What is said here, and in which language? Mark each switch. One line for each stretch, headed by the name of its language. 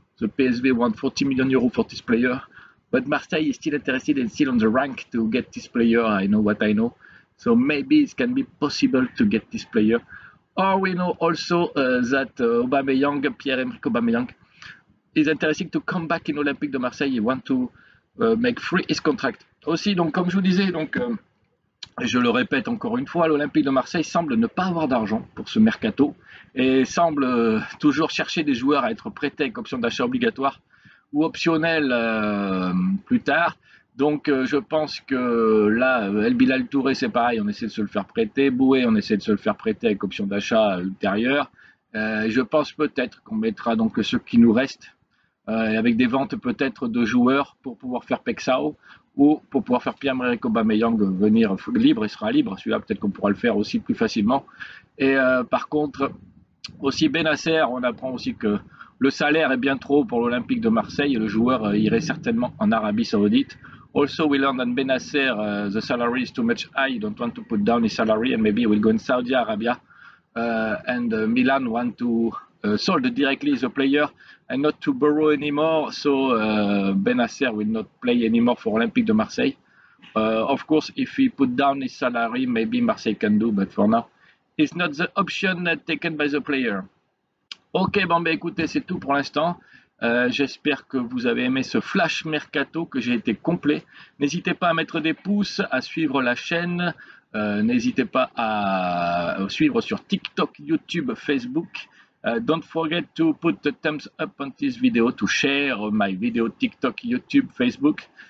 English: The PSV want 40 million euros for this player, but Marseille is still interested and still on the rank to get this player. I know what I know, so maybe it can be possible to get this player. Or we know also that Aubameyang, Pierre-Emerick Aubameyang, is interested to come back in Olympique de Marseille. He want to make free his contract.
French: Aussi, donc comme je vous disais, donc je le répète encore une fois, l'Olympique de Marseille semble ne pas avoir d'argent pour ce mercato et semble toujours chercher des joueurs à être prêtés avec option d'achat obligatoire ou optionnel plus tard. Donc je pense que là, El Bilal Touré, c'est pareil, on essaie de se le faire prêter. Boué, on essaie de se le faire prêter avec option d'achat ultérieure. Je pense peut-être qu'on mettra donc ceux qui nous restent, avec des ventes peut-être de joueurs pour pouvoir faire Pexao ou pour pouvoir faire Pierre-Emerick Aubameyang venir libre, il sera libre. Celui-là, peut-être qu'on pourra le faire aussi plus facilement. Et par contre, aussi Benasser, on apprend aussi que le salaire est bien trop pour l'Olympique de Marseille et le joueur irait certainement en Arabie Saoudite.
English: Also, we learned that Benasser, the salary is too much high. You don't want to put down his salary, and maybe he will go in Saudi Arabia. And Milan want to sold directly the player and not to borrow anymore. So Benacer will not play anymore for Olympique de Marseille. Of course, if he put down his salary, maybe Marseille can do, but for now, it's not the option taken by the player.
French: Ok, bon, ben écoutez, c'est tout pour l'instant. J'espère que vous avez aimé ce flash mercato, que j'ai été complet. N'hésitez pas à mettre des pouces, à suivre la chaîne. N'hésitez pas à suivre sur TikTok, YouTube, Facebook.
English: Don't forget to put the thumbs up on this video, to share my video TikTok, YouTube, Facebook.